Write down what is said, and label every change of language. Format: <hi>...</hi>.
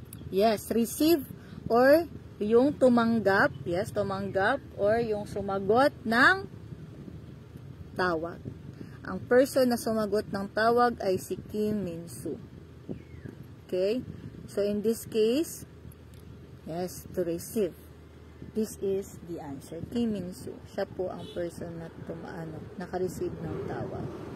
<en>Yes, receive or yung tumanggap.</en> <tl>Yes, tumanggap or yung sumagot ng tawag. Ang person na sumagot ng tawag ay si Kim Min-soo.</tl> <en>Okay? So, in this case, yes, to receive. This is the answer. Kim Min-soo.</en> <tl>Siya po ang person na naka-receive ng tawag.</tl>